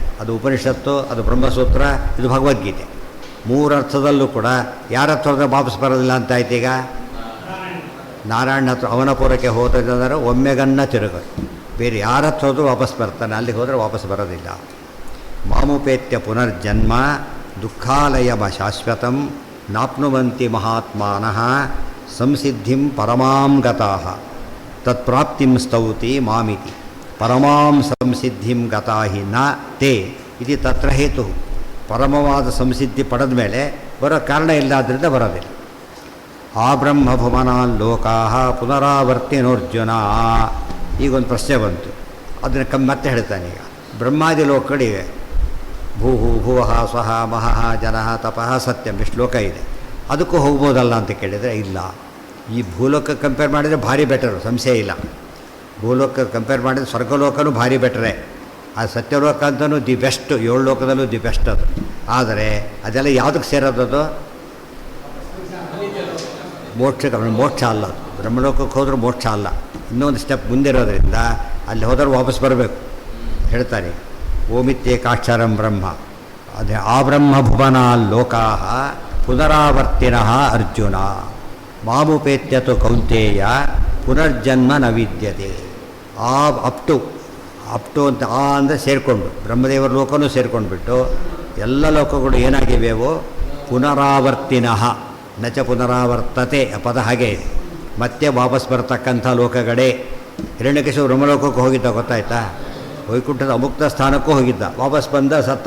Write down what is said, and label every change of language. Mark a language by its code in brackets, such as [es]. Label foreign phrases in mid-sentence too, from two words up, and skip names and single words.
[kn] ಅದು ಉಪನಿಷತ್ತು, ಅದು ಬ್ರಹ್ಮಸೂತ್ರ, ಇದು ಭಗವದ್ಗೀತೆ. ಮೂರು ಅರ್ಥದಲ್ಲೂ ಕೂಡ ಯಾರ ಹತ್ರ ಹೋದರೆ ವಾಪಸ್ ಬರೋದಿಲ್ಲ ಅಂತ ಆಯ್ತು. ಈಗ ನಾರಾಯಣ ಹತ್ರ ಅವನ ಪುರಕ್ಕೆ ಹೋದರೆ ಒಮ್ಮೆಗನ್ನ ತಿರುಗರು. ಬೇರೆ ಯಾರ ಹತ್ರ ಹೋದ್ರೂ ವಾಪಸ್ ಬರ್ತಾನೆ, ಅಲ್ಲಿಗೆ ಹೋದರೆ ವಾಪಸ್ ಬರೋದಿಲ್ಲ. [sa] ಮಾಮುಪೇತ್ಯ ಪುನರ್ಜನ್ಮ ದುಃಖಾಲಯಮ ಶಾಶ್ವತಂ ನಾಪ್ನುವಂತಿ ಮಹಾತ್ಮಾನಃ ಸಂಸಿದ್ಧಿಂ ಪರಮಾಂ ಗತಾಃ ತತ್ಪ್ರಾಪ್ತಿಂ ಸ್ತೌತಿ ಮಾಮಿತಿ ಪರಮಾಂ ಸಂಸಿದ್ಧಿಂ ಗತಾಹಿ ನ ತೇ ಇದು ತತ್ರ ಹೇತು. [kn] ಪರಮವಾದ ಸಂಸಿದ್ಧಿ ಪಡೆದ ಮೇಲೆ ಬರೋ ಕಾರಣ ಇಲ್ಲದ್ರಿಂದ ಬರೋದಿಲ್ಲ. [sa] ಆ ಬ್ರಹ್ಮಭುವನಾನ್ ಲೋಕಾಃ ಪುನರಾವರ್ತಿನೋರ್ಜುನ. [kn] ಈಗೊಂದು ಪ್ರಶ್ನೆ ಬಂತು, ಅದನ್ನು ಮತ್ತೆ ಹೇಳ್ತಾನೆ. ಈಗ ಬ್ರಹ್ಮಾದಿ ಲೋಕಗಳಿವೆ. [sa] ಭೂಹು ಭುವಃ ಸ್ವಹ ಮಹಃ ಜನಃ ತಪಃ ಸತ್ಯಂ, [kn] ಇಷ್ಟು ಲೋಕ ಇದೆ. ಅದಕ್ಕೂ ಹೋಗ್ಬೋದಲ್ಲ ಅಂತ ಕೇಳಿದರೆ ಇಲ್ಲ. ಈ ಭೂಲೋಕ ಕಂಪೇರ್ ಮಾಡಿದರೆ ಭಾರಿ ಬೆಟರು, ಸಂಶಯ ಇಲ್ಲ. ಭೂಲೋಕ ಕಂಪೇರ್ ಮಾಡಿದರೆ ಸ್ವರ್ಗಲೋಕನೂ ಭಾರಿ ಬೆಟರೇ. ಆ ಸತ್ಯಲೋಕ ಅಂತಲೂ [en] the best, [kn] 7 ಲೋಕದಲ್ಲೂ [en] the best [kn] ಅದು. ಆದರೆ ಅದೆಲ್ಲ ಯಾವುದಕ್ಕೆ ಸೇರೋದದು? ಮೋಕ್ಷ ಅಲ್ಲ. ಬ್ರಹ್ಮಲೋಕಕ್ಕೆ ಹೋದರೂ ಮೋಕ್ಷ ಅಲ್ಲ, ಇನ್ನೊಂದು ಸ್ಟೆಪ್ ಮುಂದಿರೋದ್ರಿಂದ ಅಲ್ಲಿ ಹೋದರೂ ವಾಪಸ್ ಬರಬೇಕು ಹೇಳ್ತಾರೆ. [sa] ಓಮಿತ್ಯೇಕಾಕ್ಷರಂ ಬ್ರಹ್ಮ. ಅದೇ ಆ ಬ್ರಹ್ಮಭುವನ ಲೋಕಾಃ ಪುನರಾವರ್ತಿನಃ ಅರ್ಜುನ ಮಾಮುಪೇತ್ಯತು ಕೌಂತೇಯ ಪುನರ್ಜನ್ಮ ನ ವಿದ್ಯತೆ. [kn] ಆ ಅಪ್ಟು ಅಂತ ಆ ಅಂದರೆ ಸೇರಿಕೊಂಡು ಬ್ರಹ್ಮದೇವರ ಲೋಕನೂ ಸೇರ್ಕೊಂಡ್ಬಿಟ್ಟು ಎಲ್ಲ ಲೋಕಗಳು ಏನಾಗಿವೆವೋ ಪುನರಾವರ್ತಿನಃ. [sa] ನಚ ಪುನರಾವರ್ತತೆ [kn] ಆ ಪದ ಹಾಗೆ ಇದೆ. ಮತ್ತೆ ವಾಪಸ್ ಬರ್ತಕ್ಕಂಥ ಲೋಕಗಳೇ. ಹಿರಣ್ಯಕಶಿಪು ಬ್ರಹ್ಮಲೋಕಕ್ಕೆ ಹೋಗಿದ್ದ, ಗೊತ್ತಾಯ್ತಾ? ವೈಕುಂಠದ ಅಮುಕ್ತ ಸ್ಥಾನಕ್ಕೂ ಹೋಗಿದ್ದ, ವಾಪಸ್ ಬಂದ, ಸತ್ತ.